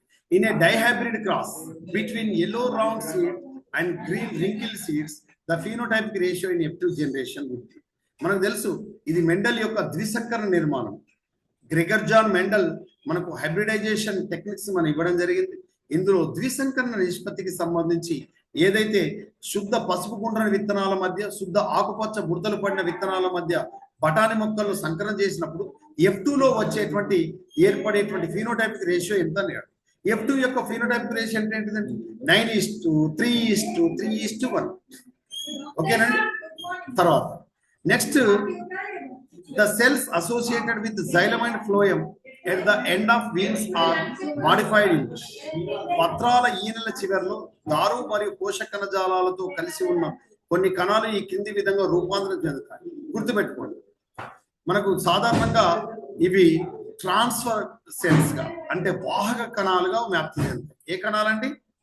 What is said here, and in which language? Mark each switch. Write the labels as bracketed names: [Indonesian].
[English] In a dihybrid cross between yellow round seed and green wrinkled seeds, the phenotypic ratio in F2 generation would be. [Telugu] మనకు తెలుసు ఇది Mendel యొక్క ద్విసంకరణ నిర్మాణం. Gregor John Mendel మనకు hybridisation techniques మనం ఇవ్వడం జరిగింది. ఇందులో ద్విసంకరణ నిష్పత్తికి సంబంధించి ఏదైతే శుద్ధ పసుపు గుండ్రని విత్తనాల మధ్య శుద్ధ ఆకుపచ్చ బురదలు పడిన విత్తనాల మధ్య బఠానీ మొక్కలు సంకరణ చేసినప్పుడు F2 లో వచ్చేటువంటి ఏర్పడేటువంటి ఫీనోటైపిక్ రేషియో ఎంత అన్నాడు. F2 యొక్క ఫీనోటైపిక్ రేషియో అంటే ఏంటిదండి 9:3:3:1. ఓకేనండి. తర్వాత [English] Next, the cells associated with xylem and phloem at the end of wings are modified into. [Telugu] పత్రాల ఈనెల చివరిలో దారు మరియు పోషక కణజాలాలతో కలిసి ఉన్న కొన్ని కణాలు ఈ కింది విధంగా రూపాంతరం చెందుతాయి. గుర్తుపెట్టుకోండి. మనకు సాధారణంగా ఇవి ట్రాన్స్ఫర్ సెల్స్ గా అంటే వాహక కణాలుగా వ్యాప్తి చెందుతాయి. ఏ కణాలండి?